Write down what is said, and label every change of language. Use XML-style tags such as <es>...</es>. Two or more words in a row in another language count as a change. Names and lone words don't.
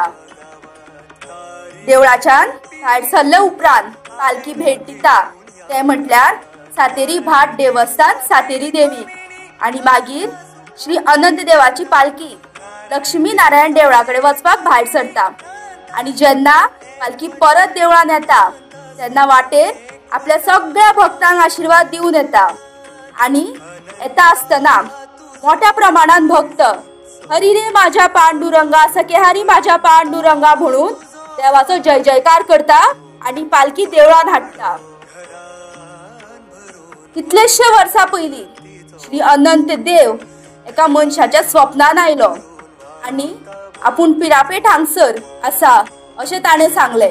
<kok>देवळाच्यान भायर सरले उपरांत पालखी भेट दिता ते म्हटल्यार सातेरी भाट देवस्थान सातेरी देवी आणि मागीर श्री अनंत देवाची पालखी लक्ष्मी नारायण देवळाकडे वचपाक भायर सरता। आणि जेन्ना पालखी परत देवळान येता तेन्ना वाटेर आपल्या सगळ्या भक्तांक आशीर्वाद दिवन येता। आणि येता आसतना मोठ्या प्रमाणात भक्त</kok> <mr>हरी रे माझ्या पांडुरंगा, सखे हरी माझ्या पांडुरंगा</mr> <kok>म्हणून देवाचो जय जयकार करता आणि पालखी देवळान हाडटा। कितलेशे वर्सां पयलीं श्री अनंत देव एका मनशाच्या स्वप्नान आयलो आणि आपूण पिरापेट हांगसर आसा अशें ताणें सांगलें।</kok>